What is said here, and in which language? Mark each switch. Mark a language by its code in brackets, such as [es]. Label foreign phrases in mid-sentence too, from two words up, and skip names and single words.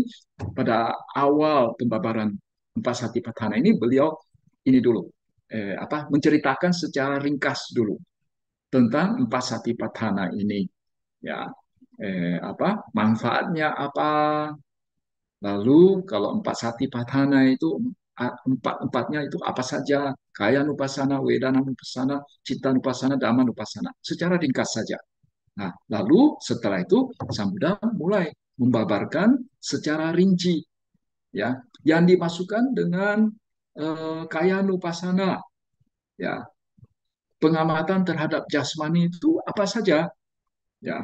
[id] Pada awal pembabaran empat satipatthana ini beliau ini dulu menceritakan secara ringkas dulu tentang empat satipatthana ini, ya, manfaatnya apa. Lalu kalau empat satipatthana itu empatnya itu apa saja: [pi] kaya nupasana, wedana nupasana, citta nupasana, dhamma nupasana, [id] secara ringkas saja. Nah, lalu setelah itu Sang Buddha mulai membabarkan secara rinci, ya, yang dimasukkan dengan [pi] kaya nupasana, [id] ya, pengamatan terhadap jasmani itu apa saja, ya.